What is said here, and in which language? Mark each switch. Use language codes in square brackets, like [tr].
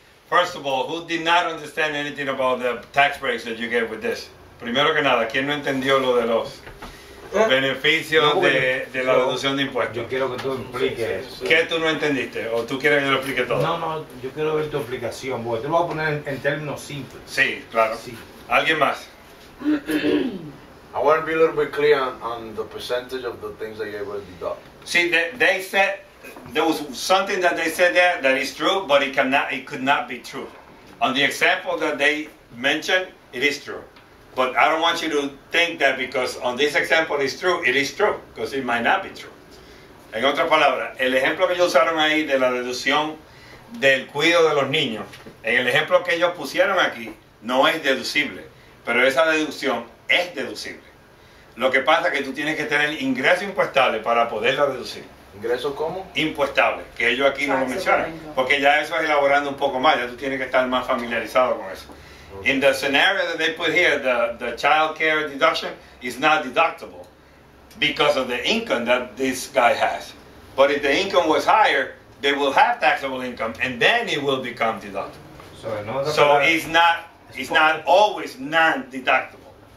[en] First of all, who did not understand anything about the tax breaks that you get with this? [es] Primero que nada, ¿quién no entendió lo de los beneficios de la deducción de impuestos? Yo quiero que tú expliques eso. ¿Qué tú no entendiste? ¿O tú quieres que yo lo explique todo? No, yo quiero ver tu explicación, porque tú lo vas a poner en términos simples. Sí, claro. Sí. ¿Alguien más? [en] I want to be a little bit clear on the percentage of the things that you're able to deduct. See, they said there was something that they said there that is true, but it could not be true. On the example that they mentioned, it is true. But I don't want you to think that because on this example it's true, it is true, because it might not be true. [es] En otras palabras, el ejemplo que ellos usaron ahí de la deducción del cuidado de los niños, en el ejemplo que ellos pusieron aquí, no es deducible, pero esa deducción es deducible. Lo que pasa es que tú tienes que tener ingresos impuestables para poderla deducir. ¿Ingreso cómo? Impuestables, que ellos aquí no lo mencionan, porque ya eso es elaborando un poco más, ya tú tienes que estar más familiarizado con eso. [en] In the scenario that they put here, the child care deduction is not deductible because of the income that this guy has. But if the income was higher, they will have taxable income, and then it will become deductible. So it's not always non-deductible.